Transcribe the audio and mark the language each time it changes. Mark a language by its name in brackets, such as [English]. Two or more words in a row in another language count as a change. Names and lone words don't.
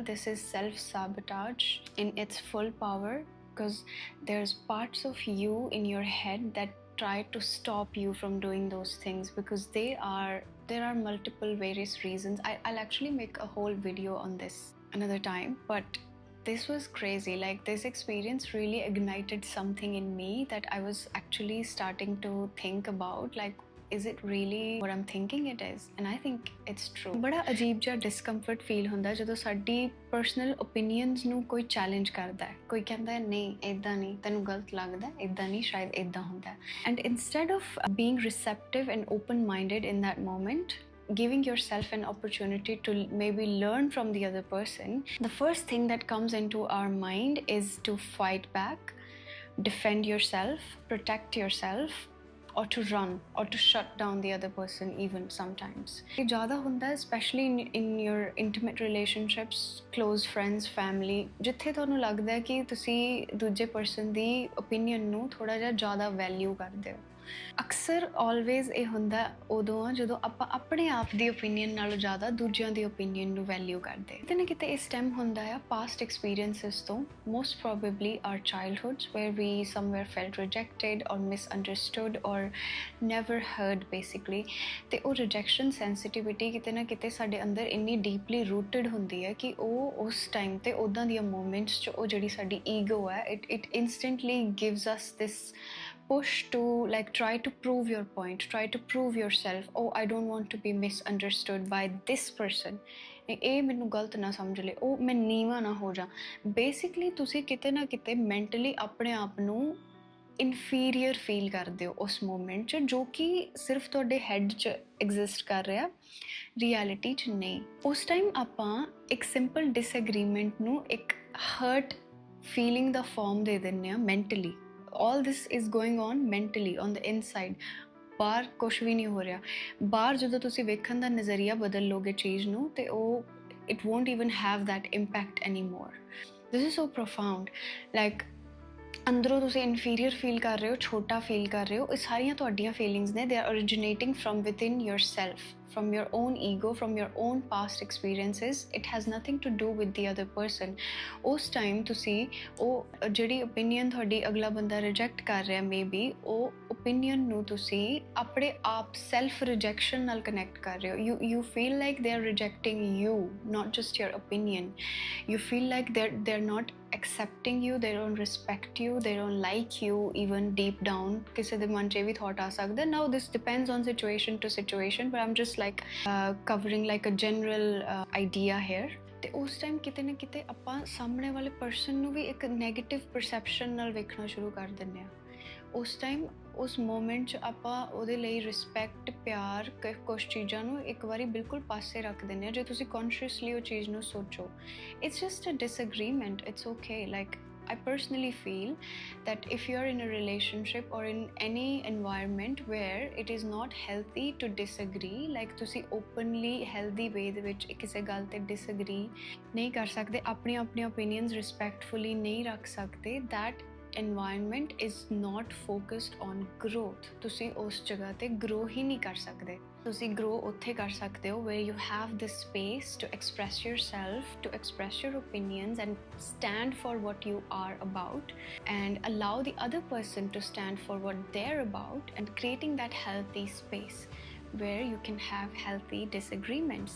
[English] This is self-sabotage in its full power, because there's parts of you in your head that try to stop you from doing those things, because there are multiple various reasons. I'll actually make a whole video on this another time, but this was crazy. Like, this experience really ignited something in me that I was actually starting to think about, like, is it really what I'm thinking it is? And I think it's true. [Punjabi] ਬੜਾ ਅਜੀਬ ਜਿਹਾ [English] discomfort feel [Punjabi] ਹੁੰਦਾ ਜਦੋਂ ਸਾਡੀ [English] personal opinions [Punjabi] ਨੂੰ ਕੋਈ challenge ਕਰਦਾ ਹੈ. ਕੋਈ ਕਹਿੰਦਾ ਹੈ ਨਹੀਂ ਇਦਾਂ ਨਹੀਂ, ਤੈਨੂੰ ਗਲਤ ਲੱਗਦਾ ਹੈ, ਇਦਾਂ ਨਹੀਂ, ਸ਼ਾਇਦ ਇਦਾਂ ਹੁੰਦਾ ਹੈ. [English] And instead of being receptive and open-minded in that moment, giving yourself an opportunity to maybe learn from the other person, the first thing that comes into our mind is to fight back, defend yourself, protect yourself, or to run, or to shut down the other person even sometimes. [Hindi] ये ज़्यादा होता है [English] especially in your intimate relationships, close friends, family, [Punjabi] जिथे ਤੁਹਾਨੂੰ ਲੱਗਦਾ है कि ਤੁਸੀਂ ਦੂਜੇ person ਦੀ opinion ਨੂੰ ਥੋੜਾ ਜਿਹਾ ਜ਼ਿਆਦਾ value ਕਰਦੇ ਹੋ. ਅਕਸਰ always ਇਹ ਹੁੰਦਾ ਉਦੋਂ ਆ ਜਦੋਂ ਆਪਾਂ ਆਪਣੇ ਆਪ ਦੀ opinion ਨਾਲੋਂ ਜ਼ਿਆਦਾ ਦੂਜਿਆਂ ਦੀ opinion ਨੂੰ value ਕਰਦੇ. ਕਿਤੇ ਨਾ ਕਿਤੇ ਇਹ stem ਹੁੰਦਾ ਆ [English] past experiences ਤੋਂ, most probably our childhoods, where we somewhere felt rejected or misunderstood or never heard basically. [Punjabi] ਤੇ ਉਹ rejection sensitivity ਕਿਤੇ ਨਾ ਕਿਤੇ ਸਾਡੇ ਅੰਦਰ ਇੰਨੀ [English] deeply rooted [Punjabi] ਹੁੰਦੀ ਹੈ ਕਿ ਉਹ ਉਸ time ਤੇ ਉਦਾਂ ਦੀਆਂ moments 'ਚ ਉਹ ਜਿਹੜੀ ਸਾਡੀ ego ਹੈ, [English] it instantly gives us this push to like try to prove your point, try to prove yourself. Oh, I don't want to be misunderstood by this person. [Punjabi] ਇਹ ਮੈਨੂੰ ਗਲਤ ਨਾ ਸਮਝ ਲੇ, ਉਹ ਮੈਂ ਨੀਵਾਂ ਨਾ ਹੋ ਜਾ. ਬੇਸਿਕਲੀ ਤੁਸੀਂ ਕਿਤੇ ਨਾ ਕਿਤੇ ਮੈਂਟਲੀ ਆਪਣੇ ਆਪ ਨੂੰ ਇਨਫੀਰੀਅਰ ਫੀਲ ਕਰਦੇ ਹੋ ਉਸ ਮੂਮੈਂਟ 'ਚ, ਜੋ ਕਿ ਸਿਰਫ ਤੁਹਾਡੇ ਹੈਡ 'ਚ ਐਗਜ਼ਿਸਟ ਕਰ ਰਿਹਾ, ਰਿਐਲਿਟੀ 'ਚ ਨਹੀਂ. ਉਸ ਟਾਈਮ ਆਪਾਂ ਇੱਕ [English] simple disagreement [Punjabi] ਨੂੰ ਇੱਕ [English] hurt feeling [Punjabi] ਦਾ ਫਾਰਮ ਦੇ ਦਿੰਦੇ ਹਾਂ ਮੈਂਟਲੀ. [English] All this is going on mentally on the inside. [Punjabi] ਬਾਹਰ ਕੁਛ ਵੀ ਨਹੀਂ ਹੋ ਰਿਹਾ. ਬਾਹਰ ਜਦੋਂ ਤੁਸੀਂ ਵੇਖਣ ਦਾ ਨਜ਼ਰੀਆ ਬਦਲ ਲੋਗੇ ਚੀਜ਼ ਨੂੰ, ਤੇ ਉਹ [English] it won't even have that impact anymore. This is so profound. Like, [Punjabi] ਅੰਦਰੋਂ ਤੁਸੀਂ [English] inferior feel [Punjabi] ਕਰ ਰਹੇ ਹੋ, ਛੋਟਾ feel ਕਰ ਰਹੇ ਹੋ. ਇਹ ਸਾਰੀਆਂ ਤੁਹਾਡੀਆਂ feelings ਨੇ, [English] they are originating from within yourself, from your own ego, from your own past experiences. It has nothing to do with the other person. ਉਸ time ਤੁਸੀਂ ਉਹ ਜਿਹੜੀ opinion ਤੁਹਾਡੀ ਅਗਲਾ ਬੰਦਾ reject ਕਰ ਰਿਹਾ maybe, ਉਹ opinion ਨੂੰ ਤੁਸੀਂ ਆਪਣੇ ਆਪ self rejection ਨਾਲ connect ਕਰ ਰਹੇ ਹੋ. You feel like they are rejecting you, not just your opinion. You feel like they're not accepting you, they don't respect you, they don't like you even deep down. [Punjabi] ਕਿਸੇ ਦੇ ਮਨ 'ਚ ਇਹ ਵੀ thought ਆ ਸਕਦਾ. [English] Now this depends on situation to situation, but I'm just like covering like a general idea here. [Punjabi] ਤੇ ਉਸ ਟਾਈਮ ਕਿਤੇ ਨਾ ਕਿਤੇ ਆਪਾਂ ਸਾਹਮਣੇ ਵਾਲੇ ਪਰਸਨ ਨੂੰ ਵੀ ਇੱਕ [English] negative perception [Punjabi] ਨਾਲ ਵੇਖਣਾ ਸ਼ੁਰੂ ਕਰ ਦਿੰਦੇ ਹਾਂ. ਉਸ ਟਾਈਮ ਉਸ ਮੂਮੈਂਟ 'ਚ ਆਪਾਂ ਉਹਦੇ ਲਈ ਰਿਸਪੈਕਟ, ਪਿਆਰ, ਕੁਛ ਚੀਜ਼ਾਂ ਨੂੰ ਇੱਕ ਵਾਰੀ ਬਿਲਕੁਲ ਪਾਸੇ ਰੱਖ ਦਿੰਦੇ ਹਾਂ. ਜੇ ਤੁਸੀਂ ਕੌਨਸ਼ੀਅਸਲੀ ਉਹ ਚੀਜ਼ ਨੂੰ ਸੋਚੋ, [English] It's just a disagreement, it's okay. [Punjabi] ਲਾਈਕ, [English] I personally feel that if you are in a relationship or in any environment where it is not healthy to disagree, like [Punjabi] ਤੁਸੀਂ openly healthy way ਦੇ ਵਿੱਚ ਕਿਸੇ ਗੱਲ ਤੇ disagree ਨਹੀਂ ਕਰ ਸਕਦੇ, ਆਪਣੀਆਂ opinions respectfully ਨਹੀਂ ਰੱਖ ਸਕਦੇ, [English] that environment is not focused on growth. [Punjabi] ਤੁਸੀਂ ਉਸ ਜਗ੍ਹਾ ਤੇ grow ਹੀ ਨਹੀਂ ਕਰ ਸਕਦੇ. ਤੁਸੀਂ grow ਉੱਥੇ ਕਰ ਸਕਦੇ ਹੋ [English] where you have the space to express yourself, to express your opinions and stand for what you are about, and allow the other person to stand for what they're about, and creating that healthy space where you can have healthy disagreements.